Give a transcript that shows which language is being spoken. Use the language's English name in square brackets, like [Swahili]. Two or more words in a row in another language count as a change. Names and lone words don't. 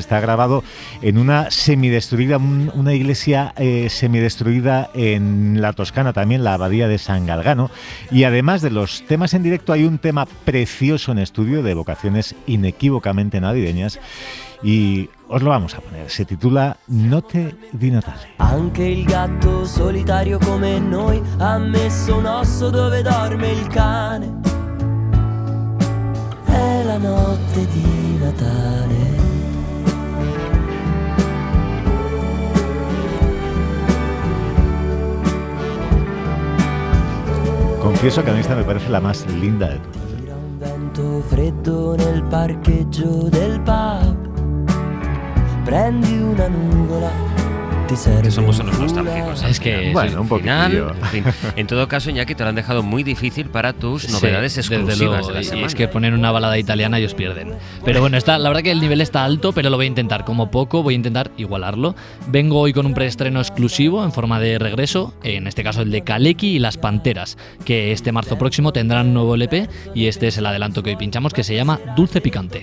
[Spanish] Está grabado en una semidestruida, una iglesia semidestruida en la Toscana, también la abadía de San Galgano. Y además de los temas en directo, hay un tema precioso en estudio de vocaciones inequívocamente navideñas. Y os lo vamos a poner. Se titula Notte di Natale. [Italian] Anche il gatto solitario come noi ha messo un osso dove dorme il cane. È la notte di Natale. [Spanish] Confieso que a mí esta me parece la más linda de todas. [Italian] Gira un vento freddo nel parcheggio del pub. Prendi una nuvola. [Spanish] Que somos unos nostálgicos. Es que bueno, un poquillo. En fin, en todo caso, Iñaki, te lo han dejado muy difícil para tus novedades exclusivas de la semana. Y es que ponen una balada italiana y os pierden. Pero bueno, la verdad que el nivel está alto, pero lo voy a intentar. Como poco, voy a intentar igualarlo. Vengo hoy con un preestreno exclusivo en forma de regreso, en este caso el de Kaleki y Las Panteras, que este marzo próximo tendrán un nuevo LP, y este es el adelanto que hoy pinchamos, que se llama Dulce Picante.